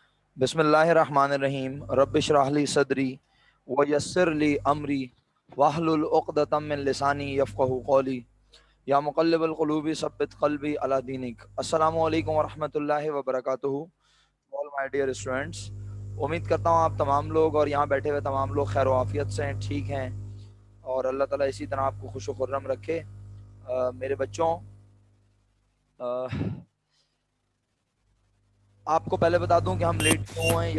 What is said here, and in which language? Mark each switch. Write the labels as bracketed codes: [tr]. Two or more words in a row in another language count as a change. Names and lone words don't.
[ar] بسم الله الرحمن الرحيم رب اشرح لي صدري ويسر لي أمري واحلل عقدة من لساني يفقهوا قولي يا مقلب القلوب ثبت قلبي على دينك. السلام عليكم ورحمة الله وبركاته. [en] All my dear students, [ur] امید کرتا ہوں آپ تمام لوگ اور یہاں بیٹھے ہوئے تمام لوگ خیر عافیت سے ہیں، ٹھیک ہیں، اور اللہ تعالیٰ اسی طرح آپ کو خوش و خرم رکھے. میرے بچوں، آپ کو پہلے بتا دوں کہ ہم لیٹ کیوں ہوئے ہیں.